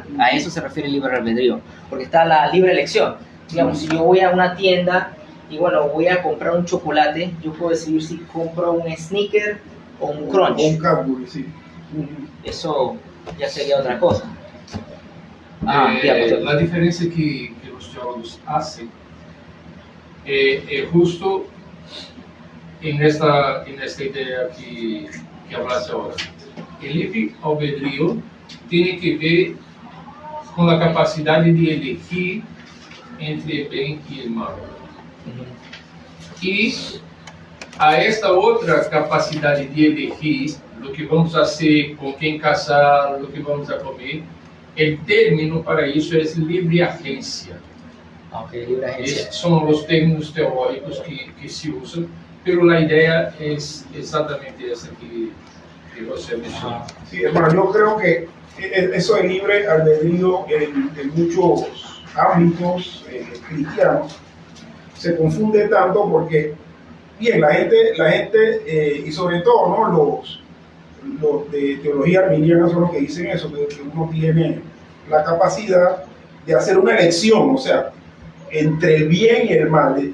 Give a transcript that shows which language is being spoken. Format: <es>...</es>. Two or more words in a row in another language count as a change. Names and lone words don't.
<es>A eso se refiere el libre albedrío, porque está la libre elección. Digamos, si yo voy a una tienda y bueno, voy a comprar un chocolate, yo puedo decidir si compro un Snicker o un Crunch. O un Cadbury, sí. Eso ya sería otra cosa.</es> <pt>La diferença que os teólogos hacen justo nesta ideia que hablaste agora. O livre albedrío tem que ver com a capacidade de elegir entre o bem e o mal. E a esta outra capacidade de elegir o que vamos fazer, com quem casar, o que vamos a comer, o término para isso é livre agência.</pt> <es>Okay, libre agencia.</es> <pt>Esses são os termos teóricos que se usam, mas a ideia é exatamente essa que você mencionou.</pt> <es>Sí, hermano, yo creo que eso de libre albedrío en muchos ámbitos cristianos se confunde tanto porque, bien, la gente y sobre todo, ¿no? Los de teología arminiana son los que dicen eso, que uno tiene la capacidad de hacer una elección, o sea, entre el bien y el mal.</es>